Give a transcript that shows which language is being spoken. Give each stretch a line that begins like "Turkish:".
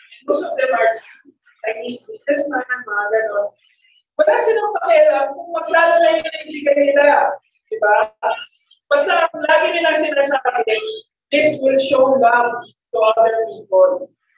English: Most of them are Chinese businessmen,
Filipino: mga ganon. Wala silang pakialam kung maglalala yun ang bigay nila. Diba? Basta lagi nila sinasabi,
English: this will show love to other people.